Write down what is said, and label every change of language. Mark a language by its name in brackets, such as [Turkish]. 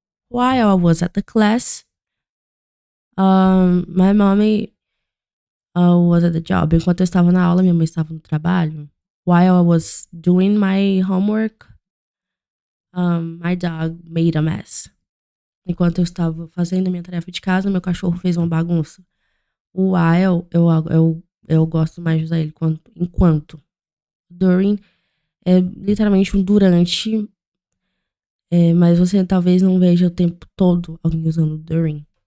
[English] While I was at the class, my mommy was at the job. [Portuguese] Enquanto eu estava na aula, minha mãe estava no trabalho. [English] While I was doing my homework, my dog made a mess. [Portuguese] Enquanto eu estava fazendo a minha tarefa de casa, meu cachorro fez uma bagunça. O while, eu gosto mais de usar ele enquanto. During é literalmente um durante, mas você talvez não veja o tempo todo alguém usando during.